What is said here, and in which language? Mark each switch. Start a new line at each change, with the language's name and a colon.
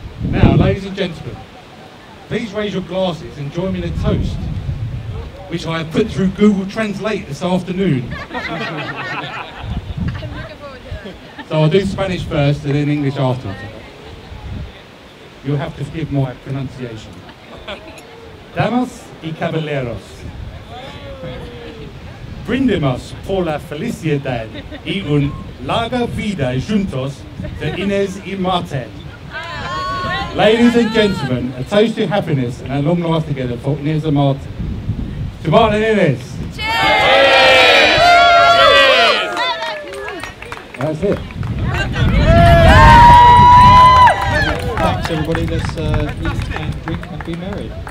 English: Now, ladies and gentlemen, please raise your glasses and join me in a toast, which I have put through Google Translate this afternoon. I'm looking forward to that. So I'll do Spanish first and then English afterwards. You'll have to forgive my pronunciation.
Spanish: Damas y caballeros, brindemos por la felicidad y una larga vida juntos de Inez y Martin.
English: Ladies and gentlemen, a toast to happiness and a long life together for Inez and Martin. To Martin and Inez. Cheers! That's it. Thanks everybody, let's eat and drink and be merry.